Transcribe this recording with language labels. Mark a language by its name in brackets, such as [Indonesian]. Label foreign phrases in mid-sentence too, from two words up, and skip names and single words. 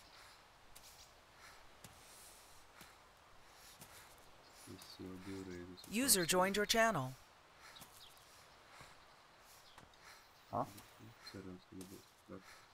[Latvian] Es jau divreiz esmu [English] User joined your channel. [Latvian] cerams, ka nebūs traki.